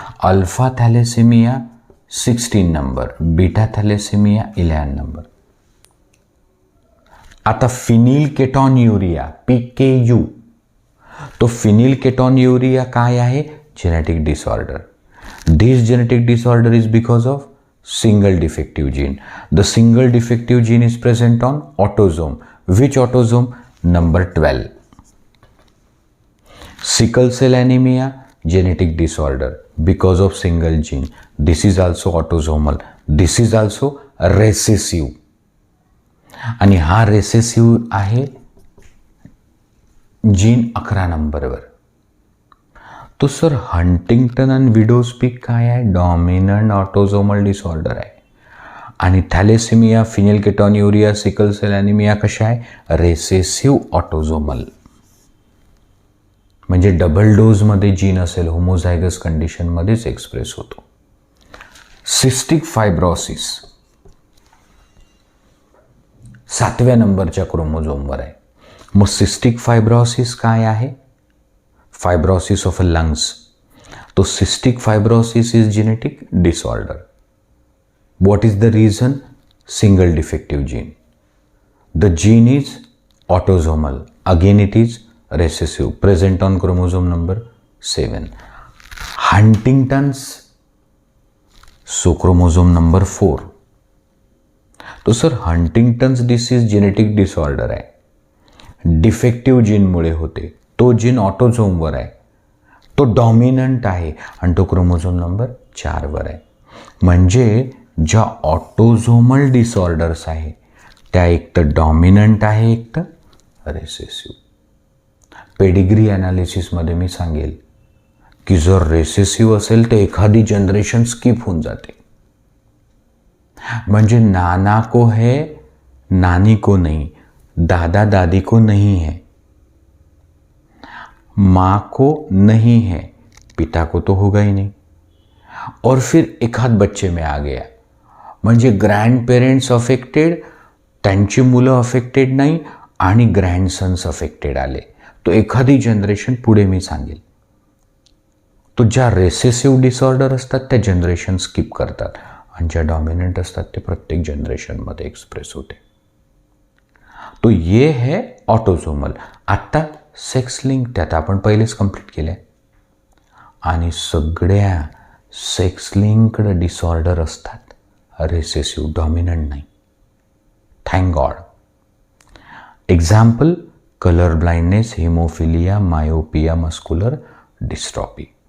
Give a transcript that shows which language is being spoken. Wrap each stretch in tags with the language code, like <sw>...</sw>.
<mr>Alpha thalassemia 16 number, beta thalassemia 11 number. आता फिनिलकेटॉन्युरिया PKU. तो फिनिलकेटॉन्युरिया काय आहे? Genetic disorder.</mr> <en>This genetic disorder is because of single defective gene. The single defective gene is present on autosome. Which autosome? Number 12. Sickle cell anemia, genetic disorder because of single gene. This is also autosomal. This is also recessive.</en> <mr>आणि हा recessive आहे gene 11 नंबरवर. तो sir Huntington आणि widows पिक काय आहे? Dominant autosomal disorder आहे. आणि थॅलेसेमिया, फिनिलकेटॉन्युरिया, सिकल सेल ॲनिमिया कशा आहे? Recessive autosomal. म्हणजे डबल डोजमध्ये जीन असेल, होमोझायगस कंडिशनमध्येच एक्सप्रेस होतो. सिस्टिक फायब्रोसिस 7व्या नंबरच्या क्रोमोझोमवर आहे. मग सिस्टिक फायब्रोसिस काय आहे?</mr> <en>Fibrosis of lungs. तो cystic fibrosis is genetic disorder. What is the reason? Single defective gene. The gene is autosomal. Again it is recessive, present on chromosome number 7. Huntington's, so chromosome number 4.</en> <mr>तो sir हंटिंग्टन्स disease genetic disorder आहे. Defective जीनमुळे होते. तो gene ऑटोझोमवर आहे, तो dominant आहे आणि तो chromosome number 4 वर आहे. म्हणजे ज्या ऑटोझोमल डिसऑर्डर्स आहे त्या एक तर डॉमिनंट आहे, एक तर रेसेसिव्ह. पेडिग्री ॲनालिसिसमध्ये मी सांगेल की जर रेसेसिव्ह असेल तर एखादी जनरेशन स्किप होऊन जाते.</mr> <hi>म्हणजे नाना को है, नानी को नहीं, दादा दादी को नहीं है, माँ को नहीं है, पिता को तो होगा ही नहीं, और फिर एखाद बच्चे में आ गया.</hi> <mr>म्हणजे ग्रँड पेरेंट्स अफेक्टेड, त्यांची मुलं अफेक्टेड नाही आणि ग्रँडसन्स अफेक्टेड आले, तो एखादी जनरेशन पुढे मी सांगेल. तो ज्या रेसेसिव्ह डिसऑर्डर असतात त्या जनरेशन स्किप करतात आणि ज्या डॉमिनंट असतात ते प्रत्येक जनरेशनमध्ये एक्सप्रेस होते.</mr> <hi>तो ये है</hi> <mr>ऑटोझोमल. आत्ता सेक्स लिंक त्यात आपण पहिलेच कंप्लीट केलं आहे. आणि सगळ्या सेक्स लिंक्ड डिसऑर्डर असतात रेसेसिव्ह, डॉमिनंट नाही.</mr> <en>Thank God. Example colour blindness, haemophilia, myopia, muscular dystrophy.</en>